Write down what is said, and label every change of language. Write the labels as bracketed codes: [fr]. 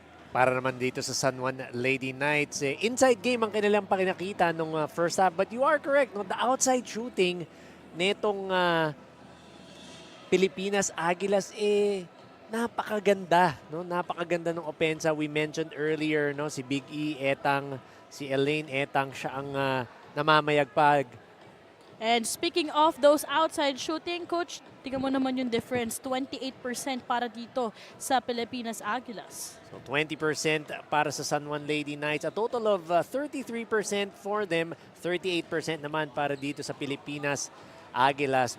[tl] Para naman dito sa San Juan Lady Knights, inside game ang kanilang pakinakita nung first half. [en] But you are correct, no? The outside shooting netong Pilipinas Aguilas, napakaganda. No? [tl] Napakaganda ng opensa. We mentioned earlier, no? Si Big E, Etang, si Elaine Etang, siya ang namamayagpag. [en] And speaking of those outside shooting, Coach, tingnan mo naman yung difference. [tl] 28% para dito sa Pilipinas Aguilas. So 20% para sa San Juan Lady Knights. A total of 33% for them. 38% naman para dito sa Pilipinas Aguilas.